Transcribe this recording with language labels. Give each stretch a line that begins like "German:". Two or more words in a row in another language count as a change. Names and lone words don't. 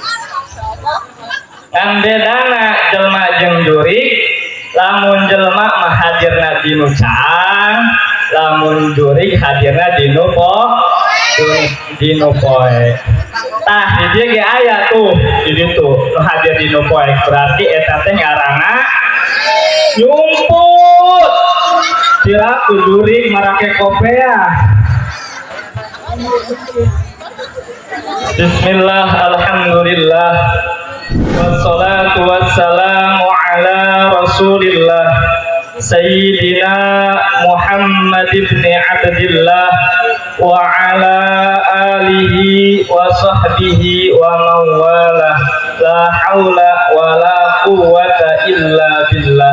Sundanese: Ngan bedana jelema jeung jurig, lamun jelema mah hadirna dinu caang, lamun jurig hadirna dinu poe. Tah di dieu ge aya tuh di ditu nu hadir dinu poe, berarti eta teh ngaranna nyumput. Kira ku jurig marake kopea.
Arabic: بسم الله، الحمد لله، والصلاة والسلام على رسول الله سيدنا محمد ابن عبد الله وعلى آله وصحبه وموالاه، لا حول ولا قوة إلا بالله.